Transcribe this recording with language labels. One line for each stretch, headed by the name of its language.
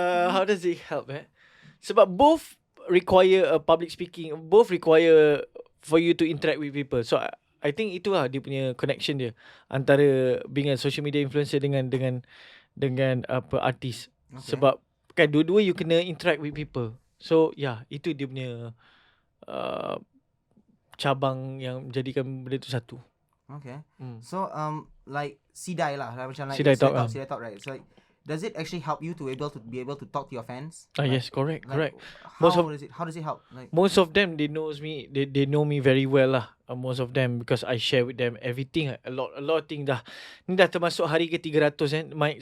English: How does it help Sebab both require public speaking, both require for you to interact with people. So I think
Malay: itulah dia punya connection dia antara
English: being a social media influencer
Malay: dengan apa artis. Sebab kan dua-dua you kena
English: interact with people.
Malay: So itu dia punya cabang yang menjadikan benda tu satu. So like Sidai lah, macam like Sidai Talk,
English: right? So like, does it actually help you to be able to talk to your fans? Yes, correct. How does it help? Like most of them, they know me very well lah. Most of them, because I share with them everything. A lot of things
Malay: dah. Ni dah termasuk hari ke 300 Mike.